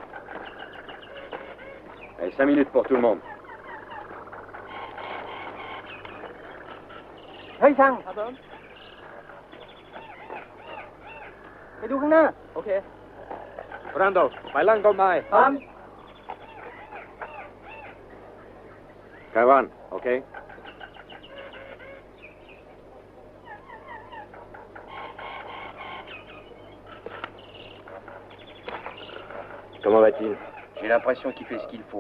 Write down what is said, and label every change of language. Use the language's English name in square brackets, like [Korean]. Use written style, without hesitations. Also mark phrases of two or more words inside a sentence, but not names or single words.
[French] Allez, 5 minutes pour tout le monde. [Thai] เฮ้ยช่างครับผมไปดูข้างหน้า โอเค Brando, ไปล่างต้นไม้ ครับ [French] Cavan, ok? Comment va-t-il? J'ai l'impression qu'il fait ce qu'il faut.